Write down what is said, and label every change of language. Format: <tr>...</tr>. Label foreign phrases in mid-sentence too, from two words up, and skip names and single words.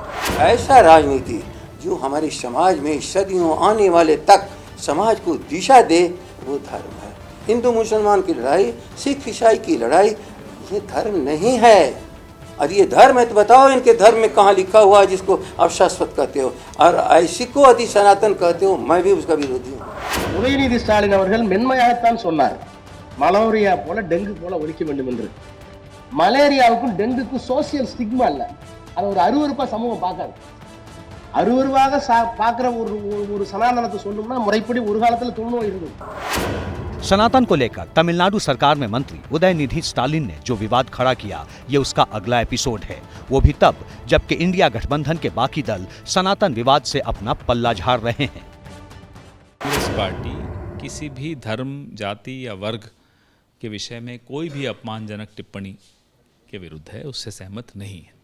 <hi>ऐसा राजनीति जो हमारे समाज में सदियों आने वाले तक समाज को दिशा दे, वो धर्म है। हिंदू मुसलमान की लड़ाई, सिख ईसाई की लड़ाई, ये धर्म नहीं है। और ये धर्म है तो बताओ इनके धर्म में कहाँ लिखा हुआ है जिसको आप शाश्वत कहते हो और ऐसी को अति सनातन कहते हो? मैं भी उसका विरोधी हूँ।</hi> <ta>உதயநிதி ஸ்டாலின் அவர்கள் மென்மையாகத்தான் சொன்னார், மலேரியா போல டெங்கு போல ஒழிக்க வேண்டும் என்று. மலேரியாவுக்கும் டெங்குக்கும்</ta> <en>social stigma</en> <ta>இல்ல, அது ஒரு அருவருப்பா சமூகம் பார்க்காது. அருவருவாக பார்க்குற ஒரு சனாதனத்தை சொன்னோம்னா முறைப்படி ஒரு காலத்தில் தொழுநோய் இருந்தது।</ta> <hi>सनातन को लेकर तमिलनाडु सरकार में मंत्री उदयनिधि स्टालिन ने जो विवाद खड़ा किया, ये उसका अगला एपिसोड है। वो भी तब जबकि इंडिया गठबंधन के बाकी दल सनातन विवाद से अपना पल्ला झाड़ रहे हैं। कांग्रेस पार्टी किसी भी धर्म, जाति या वर्ग के विषय में कोई भी अपमानजनक टिप्पणी के विरुद्ध है, उससे सहमत नहीं है।</hi>